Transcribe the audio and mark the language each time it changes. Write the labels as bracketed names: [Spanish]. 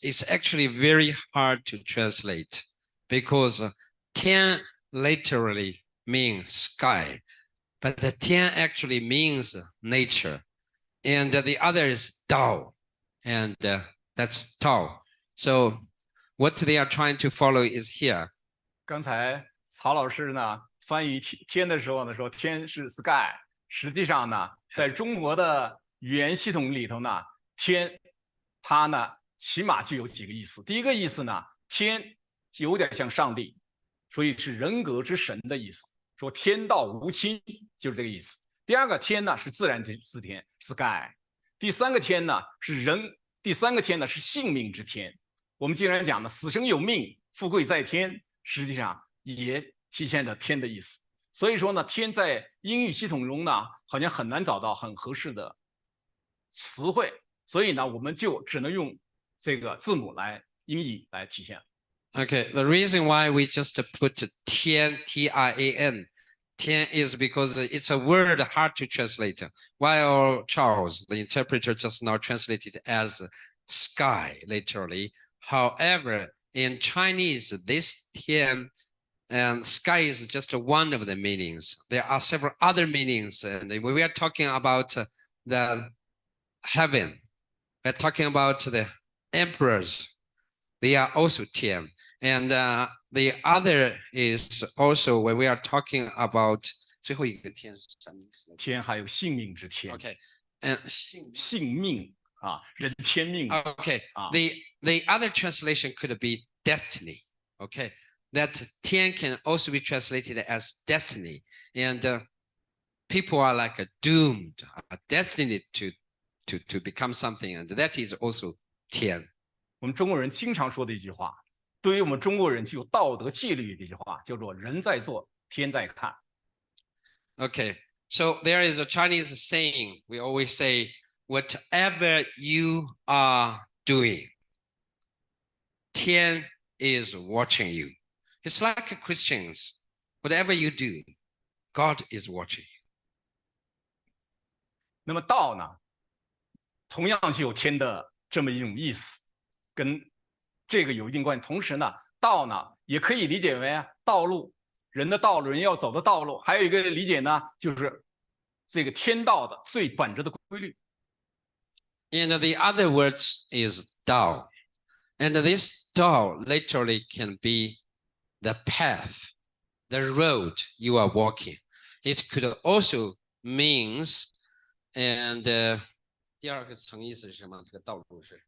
[English] It's actually very hard to translate because Tian literally means sky, but the Tian actually means nature. And the other is Dao, and that's Tao. So what they are trying to follow is here. [Chinese] 刚才曹老师呢翻译天的时候呢说天是 sky， 实际上呢在中国的语言系统里头呢，天它呢起码就有几个意思。第一个意思呢，天有点像上帝，所以是人格之神的意思，说天道无亲就是这个意思。第2个天呢是自然之天 sky， 第3个天呢是人，第3个天呢是性命之天。我们经常讲的死生有命，富贵在天，实际上也体现着天的意思。所以说呢，天在英语系统中呢，好像很难找到很合适的词汇，所以呢，我们就只能用这个字母来音译来体现。 [English] Okay, the reason why we just put Tian, T-I-A-N, Tian is because it's a word hard to translate. While Charles, the interpreter, just now translated as sky, literally. However, in Chinese, this Tian and sky is just one of the meanings. There are several other meanings. And when we are talking about the heaven, we're talking about the emperors. They are also Tian. And the other is also when we are talking about [Chinese] 最后一个天是什么意思？天还有性命之天。 [English] Okay, [Chinese] 性命啊，人天命。 [English] Okay, the other translation could be destiny. Okay, that 天 can also be translated as destiny, and people are like doomed, destined to become something, and that is also 天。 [Chinese] 我们中国人经常说的一句话。对于我们中国人具有道德纪律的一句话，叫做“人在做，天在看”。 [English] Okay, so there is a Chinese saying. We always say, "Whatever you are doing, 天 is watching you." It's like Christians. Whatever you do, God is watching you. [Chinese] 那么道呢，同样具有天的这么一种意思，跟这个有一定关系。同时呢，道呢也可以理解为道路，人的道路，人要走的道路。还有一个理解呢，就是这个天道的最本质的规律。 [English] And the other words is Dao. And this Dao literally can be the path, the road you are walking. It could also means, and [Chinese] 第二个层意思是什么？这个道路是？